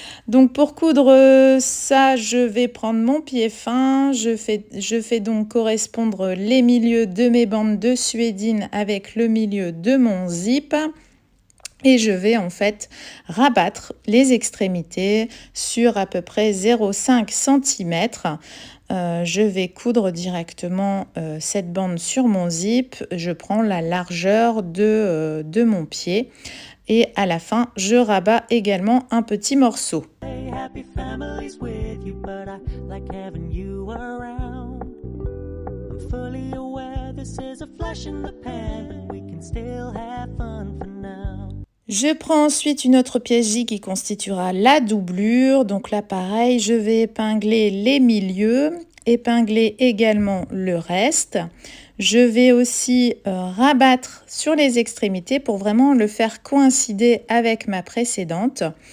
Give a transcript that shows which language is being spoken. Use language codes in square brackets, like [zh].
[fr] Donc pour coudre ça, je vais prendre mon pied fin, je fais donc correspondre les milieux de mes bandes de suédine avec le milieu de mon zip et je vais en fait rabattre les extrémités sur à peu près 0,5 cm. Je vais coudre directement cette bande sur mon zip, je prends la largeur de mon pied. Et à la fin, je rabats également un petit morceau. [en] Happy families with you, but I like having you around. I'm fully aware this is a flash in the pan, but we can still have fun for now. [fr] Je prends ensuite une autre pièce J qui constituera la doublure. Donc là, pareil, je vais épingler les milieux, épingler également le reste. Je vais aussi rabattre sur les extrémités pour vraiment le faire coïncider avec ma précédente.